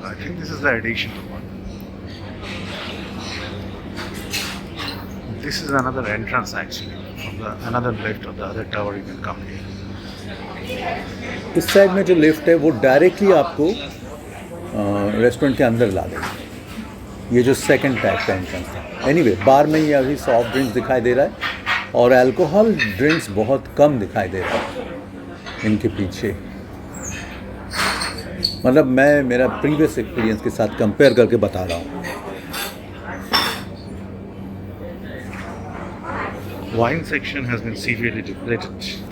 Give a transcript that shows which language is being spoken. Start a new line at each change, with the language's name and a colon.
English: I think this is the additional one. This is another entrance actually. From the another lift of the other tower you can come here.
Hindi: इस side में जो lift है वो directly आपको restaurant के अंदर ला देगा। ये जो सेकंड टाइप का एंट्रेंस था। एनीवे बार में ये अभी सॉफ्ट ड्रिंक्स दिखाई दे रहा है और अल्कोहल ड्रिंक्स बहुत कम दिखाई दे रहा है इनके पीछे। मतलब मैं मेरा प्रीवियस एक्सपीरियंस के साथ कंपेयर करके बता रहा हूँ।
English: Wine section has been severely depleted.